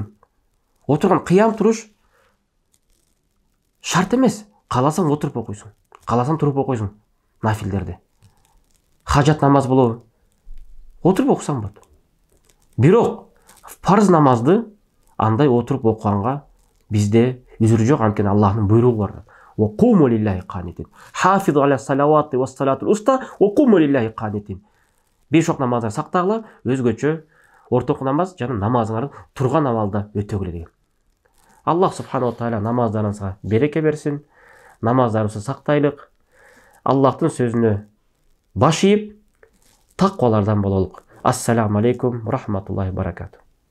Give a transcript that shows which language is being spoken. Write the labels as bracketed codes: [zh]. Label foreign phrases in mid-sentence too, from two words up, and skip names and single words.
[ky] Отурган кыям туруш шарт эмес. Кааласаң отуруп окуйсуң, кааласаң туруп окуйсуң нафилдерди. Хажат намаз болобу? Отуруп окусаң болот. Бирок парз намазды андай отуруп окуганга бизде үзүр жок, анткени Аллахтын буйругу бар. [ar] وقوموا لله قانتين حافظوا على الصلوات والصلاة الوسطى وقوموا لله قانتين. [ky] Беш вакыт намазды сактагыла, өзгөчө ортоку намаз жана намазыңарды турган абалда өтөгүлө деген. Аллах [ar] سبحانه تعالى [ky] намаздарыңызга береке берсин. Намаздарыбызды сактайлык. Аллахтын сөзүнө баш ийип, таквалардан бололук. [ar] السلام عليكم رحمة الله بركاته.